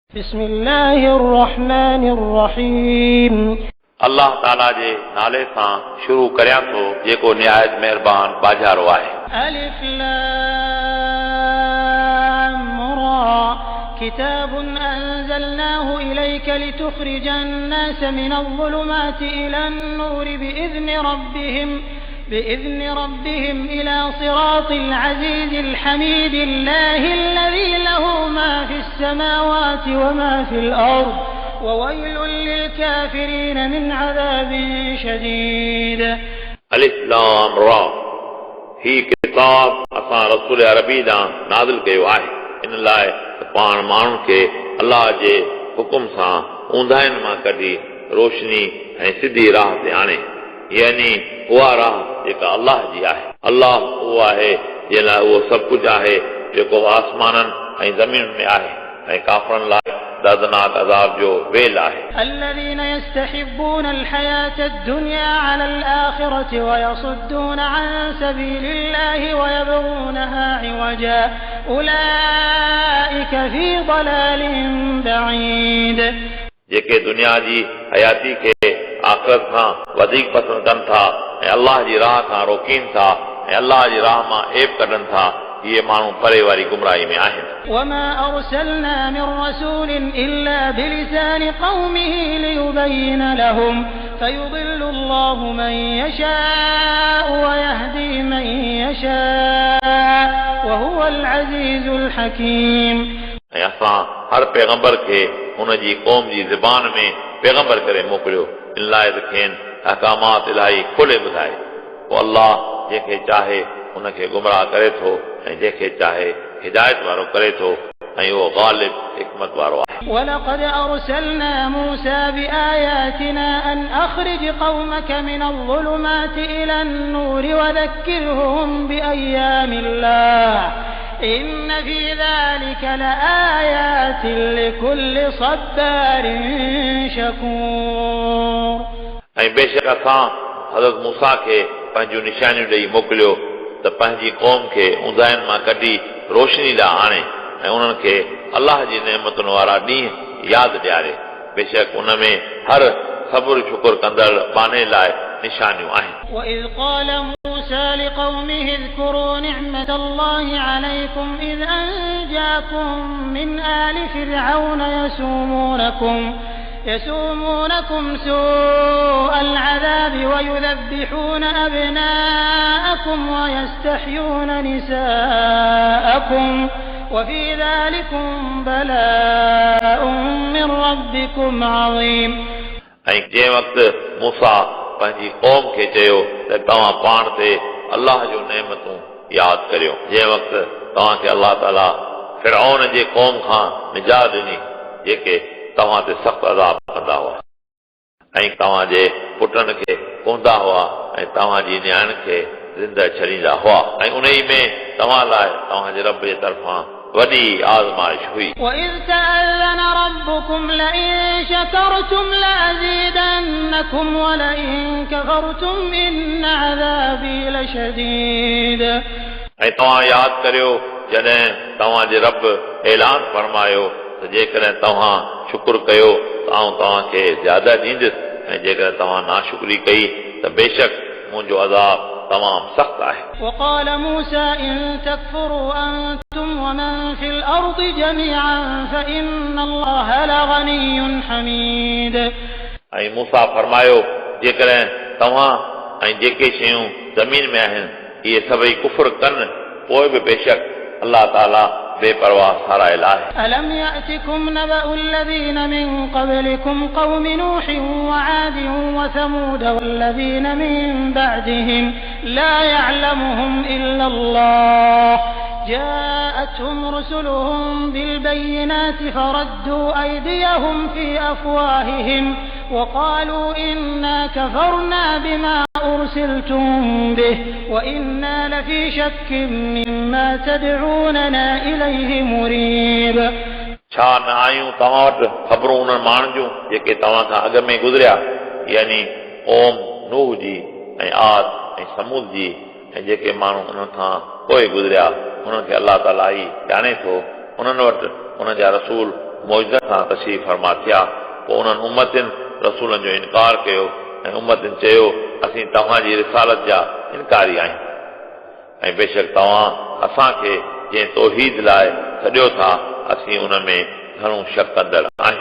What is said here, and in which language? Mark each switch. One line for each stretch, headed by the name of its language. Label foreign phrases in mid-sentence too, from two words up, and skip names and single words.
Arabic: بسم الله الرحمن الرحيم
Sindhi: अल्लाह ताला जे नाले सां शुरू करियां थो जेको निहायत मेहरबान बाजारो आहे।
Arabic: ألف لام را كتاب أنزلناه إليك لتخرج الناس من الظلمات إلى النور بإذن ربهم إلى صراط العزيز الحميد الله الذي له ما في السماوات وما في الأرض وويل للكافرين من عذاب شديد ألف لام را
Sindhi: ही किताब असां रसूल अरबी ॾांहुं नाज़िल कयो आहे इन लाइ पाण माण्हुनि खे अल्लाह जे हुकुम सां ऊंदाहिनि मां कढी रोशनी ऐं सिधी राह ते आणे, यानी उहा राह जेका अल्लाह जी आहे। अल्लाह उहो आहे जंहिं लाइ उहो सभु कुझु आहे जेको आसमाननि ऐं ज़मीन में आहे ऐं काफ़रनि लाइ दर्दनाक अज़ाब जो वेल आहे।
Arabic: الذين يستحبون الحياة الدنيا على الآخرة ويصدون عن سبيل الله ويبغونها عوجا أولئك في ضلال بعيد
Sindhi: जेके दुनिया जी हयाती खे आख़िरत खां वधीक पसंदि कनि था ऐं अल्लाह जी राह खां रोकीनि था ऐं अल्लाह जी राह मां ऐब कढनि था, इहे माण्हू परे वारी गुमराही में आहिनि।
Arabic: وما أرسلنا من رسول إلا بلسان قومه ليبين لهم فيضل الله من يشاء ويهدي من يشاء وهو العزيز الحكيم।
Sindhi: ऐं असां हर पैगंबर खे हुन जी क़ौम जी ज़बान में पैगंबर करे मोकिलियो इन लाइ त खेनि अहकामात इलाही खोले ॿुधाए। पोइ अल्लाह जंहिंखे चाहे हुनखे गुमराह करे थो ऐं जंहिंखे चाहे हिदायत वारो करे थो ऐं उहो गालिब हिकमत वारो आहे।
Arabic: ولقد أرسلنا موسى بآياتنا أن أخرج قومك من الظلمات إلى النور وذكرهم بأيام الله إن في ذلك لآيات لكل صبار شكور।
Sindhi: ऐं बेशक असां हज़रत मूसा खे पंहिंजूं निशानियूं ॾेई मोकिलियो त पंहिंजी क़ौम खे ऊंदाहिनि मां कढी रोशनी ॾांहुं आणे ऐं उन्हनि खे अल्लाह जी नेमतुनि वारा ॾींहं यादि ॾियारे। बेशक उन में हर सब्र शुक्र कंदड़ बाने लाइ निशानियूं आहिनि।
Arabic: وإذ قال موسى لقومه اذكروا نعمة الله عليكم إذ أنجاكم من آل فرعون يسومونكم سوء العذاب ويذبحون أبناءكم ويستحيون نساءكم وفي ذلكم بلاء من ربكم عظيم।
Sindhi: ऐं जंहिं वक़्तु मूसा पंहिंजी क़ौम खे चयो त तव्हां पाण ते अल्लाह जूं नेमतूं यादि करियो, जंहिं वक़्तु तव्हांखे अल्लाह ताला फिरऔन जे क़ौम खां निजात ॾिनी जेके तव्हां ते सख़्तु अज़ाब कंदा हुआ ऐं तव्हांजे पुटनि खे कोंदा हुआ ऐं तव्हांजी नियाण खे ज़िंदा छॾींदा हुआ ऐं उन ई में तव्हां लाइ तव्हांजे रब जे तरफ़ां वॾी आज़माइश हुई।
Arabic: وإذ تأذن ربكم لئن شكرتم لأزيدنكم ولئن كفرتم إن عذابي لشديد।
Sindhi: ऐं तव्हां यादि करियो जॾहिं तव्हांजे रब ऐलान फरमायो त जेकॾहिं तव्हां शुक्र कयो त आउं तव्हांखे ज़्यादा ॾींदुसि ऐं जेकॾहिं तव्हां नाशुक्री कई त बेशक मुंहिंजो अज़ाब तमामु सख़्तु आहे।
Arabic: وقال موسى إن تكفروا أنتم ومن في الأرض جميعا فإن الله لغني حميد।
Sindhi: ऐं मूसा फरमायो जेकॾहिं तव्हां ऐं जेके शयूं ज़मीन में आहिनि इहे सभई कुफ़र कनि पोइ बि बेशक अल्लाह ताला बेपरवाह सारायल आहे।
Arabic: ألم يأتكم نبأ الذين من قبلكم قوم نوح وعاد وثمود والذين من بعدهم لا يعلمهم إلا الله جاءتهم رسلهم بالبينات فردوا أيديهم في أفواههم وقالوا إنا كفرنا بما أرسلتم به وإنا لفي شك مما تدعوننا إليه مريب।
Sindhi: छा न आयूं तव्हां वटि ख़बरूं उन्हनि माण्हुनि जूं जेके तव्हां खां अॻु में गुज़रिया, यानी क़ौम नूह जी ऐं आद ऐं समूद जी ऐं जेके माण्हू उन्हनि खां पोइ गुज़रिया उन्हनि खे अल्लाह ताला ई ॼाणे थो। उन्हनि वटि उन जा रसूल मौजूद सां तशरीफ़ फरमा थिया पोइ उन्हनि उम्मतिन रसूलनि जो इनकार कयो ऐं उम्मतिन चयो असीं तव्हांजी रिसालत जा इनकारी आहियूं ऐं बेशक तव्हां असांखे जंहिं तौहीद लाइ सॾियो था असीं उन में घणो शक कंदड़ आहियूं